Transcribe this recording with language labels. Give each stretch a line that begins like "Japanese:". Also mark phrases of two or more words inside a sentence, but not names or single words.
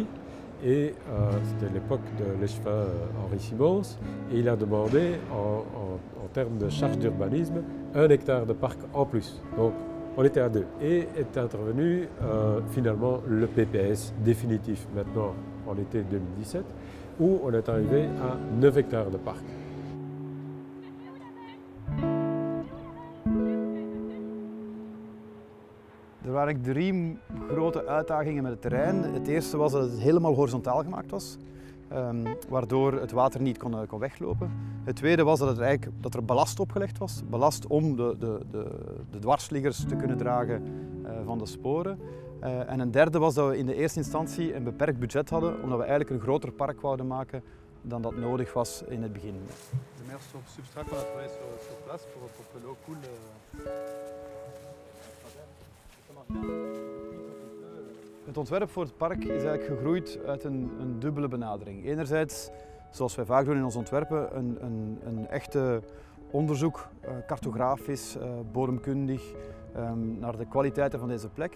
French: Et c'était l'époque de l'échevin Henri Simons, et il a demandé, en termes de charge d'urbanisme, 1 hectare de parc en plus. Donc on était à 2. Et est intervenu finalement le PPS définitif maintenant en été 2017, où on est arrivé à 9 hectares de parc.
Dutch: Er waren eigenlijk 3 grote uitdagingen met het terrein. Het eerste was dat het helemaal horizontaal gemaakt was, waardoor het water niet kon weglopen. Het tweede was dat er ballast opgelegd was, ballast om de dwarsliggers te kunnen dragen van de sporen. En een derde was dat we in de eerste instantie een beperkt budget hadden, omdat we eigenlijk een groter park wouden maken dan dat nodig was in het begin. De meeste substraat
French: qu'on a trouvé sur place pour que l'eau coule.
Dutch: Het ontwerp voor het park is eigenlijk gegroeid uit een dubbele benadering. Enerzijds, zoals wij vaak doen in onze ontwerpen, een echte onderzoek, cartografisch, bodemkundig, naar de kwaliteiten van deze plek.